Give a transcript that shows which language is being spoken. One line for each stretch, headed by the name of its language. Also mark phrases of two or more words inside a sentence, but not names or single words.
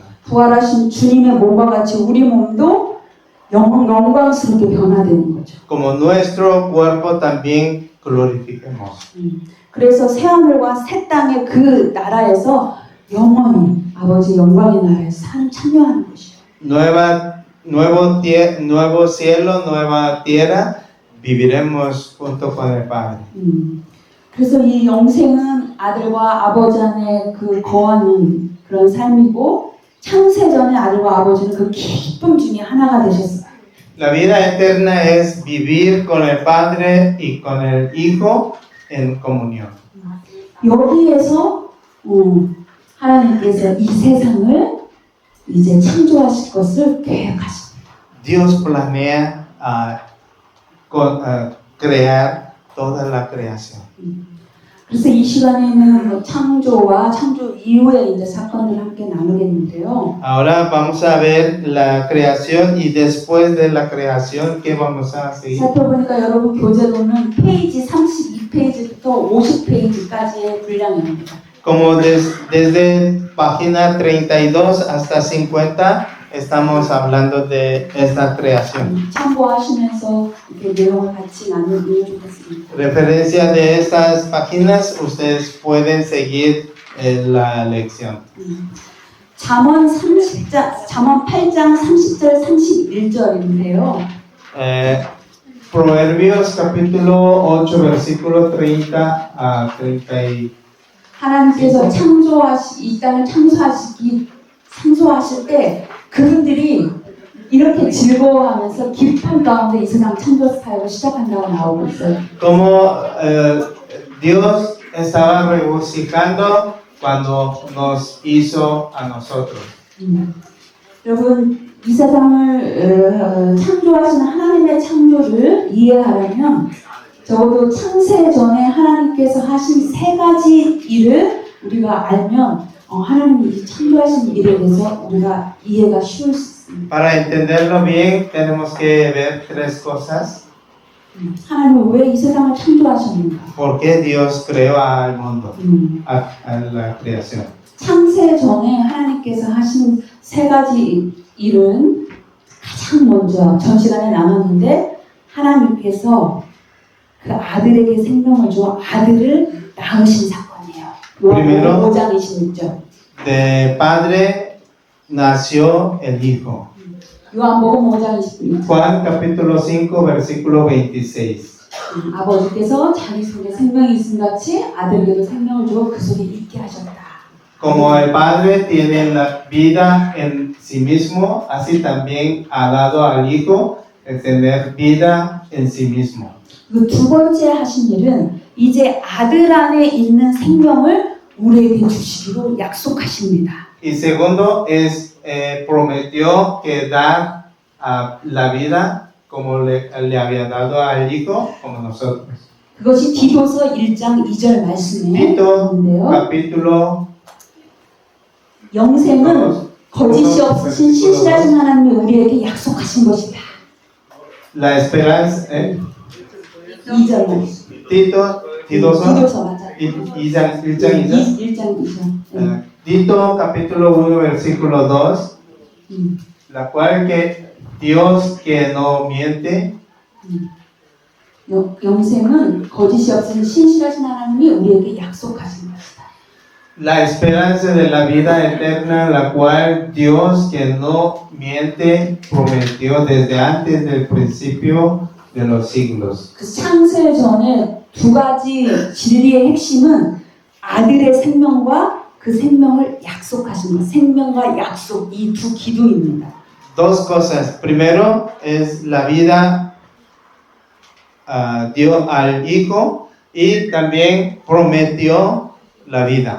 Korean: 부활하신 주님의 몸과 같이 우리 몸도 영광스럽게 변화되는 거죠.
Spanish: Como nuestro cuerpo también glorifiquemos.
Korean: 그래서 새 하늘과 새 땅의 그 나라에서 영원히 아버지 영광의 나라에서 참여하는 것이죠.
Spanish: Nuevo cielo, nueva tierra, viviremos junto con el Padre.
Korean: 그래서 이 영생은 아들과 아버지 안에 그 거하는 그런 삶이고 창세 전에 아들과 아버지는 그 기쁨 중에 하나가 되셨어요.
Spanish: La vida eterna es vivir con el Padre y con el Hijo en comunión.
Korean: 여기에서 하나님께서 이 세상을 이제 창조하실 것을 계획하십니다.
Spanish: Dios planea crear toda la creación.
Korean: 그래서 이 시간에는 창조와 창조 이후의 이제 사건을 함께 나누겠는데요.
Spanish: Ahora vamos a ver la creación y después de la creación, ¿qué vamos a seguir?
Korean: 살펴보니까 여러분 교재로는 페이지 32페이지부터 50페이지까지의 분량입니다.
Spanish: Como desde página 32 hasta 50 estamos hablando de esta creación.
Korean: 참고하시면서 이렇게 내용을 같이 나누면 좋겠습니다.
Spanish: Referencia de estas páginas, ustedes pueden seguir la lección.
Korean: 잠언 8장 30절 31절인데요.
Spanish: Proverbios capítulo 8 versículo 30 a 30.
Korean: 하나님께서 이 땅을 창조하실 때 그분들이 이렇게 즐거워하면서 기쁨 가운데 이 세상 창조 사역을 시작한다고 나오고 있어요.
Spanish: Como Dios estaba regocijando cuando nos hizo a nosotros.
Korean: 여러분 이 세상을 창조하신 하나님의 창조를 이해하려면 적어도 창세 전에 하나님께서 하신 세 가지 일을 우리가 알면 하나님이 이 창조하신 일에 대해서 우리가 이해가 쉬울 수 있습니다.
Spanish: Para entenderlo bien, tenemos que ver tres cosas.
Korean: 하나님은 왜 이 세상을 창조하셨는가?
Spanish: ¿Por qué Dios creó al mundo, a la creación?
Korean: 창세 전에 하나님께서 하신 세 가지 일은 가장 먼저 전 시간에 나눴는데 하나님께서 그 아들에게 생명을 줘 아들을 낳으신 사건이에요. 요한복음 5장 26절.
Spanish: De padre nació el hijo.
Korean: 요한복음 5장 26절.
Spanish: Juan capítulo 5 versículo 26.
Korean: 아버지께서 자기 속에 생명이 있음 같이 아들에게도 생명을 주어 그 속에 있게 하셨다.
Spanish: Como el Padre tiene la vida en sí mismo, así también ha dado al Hijo el tener vida en sí mismo.
Korean: 그 두 번째 하신 일은 이제 아들 안에 있는 생명을 우리에게 주시기로 약속하십니다.
Spanish: Y segundo es prometió que dar la vida como le había dado al Hijo, como nosotros.
Korean: 그것이 디도서 1장 2절 말씀에
Spanish: Tito
Korean: 있는데요.
Spanish: capítulo
Korean: 영생은 거짓이 없으신 신실하신 하나님이 우리에게 약속하신 것이다.
Spanish: la esperanza,
Korean: 2절 말씀. Tito서 디도서 맞아. 1장 1장 2절.
Spanish: Tito capítulo 1 versículo 2, la cual que Dios que no miente,
Korean: 영생은 거짓이 없으신 신실하신 하나님이 우리에게 약속하신 것이다.
Spanish: la esperanza de la vida eterna, la cual Dios que no miente prometió desde antes del principio de los siglos.
Korean: 그 창세 전에 두 가지 진리의 핵심은 아들의 생명과 그 생명을 약속하신 것, 생명과 약속 이 두 기도입니다.
Spanish: Dos cosas. Primero es la vida dio al Hijo y también prometió la vida.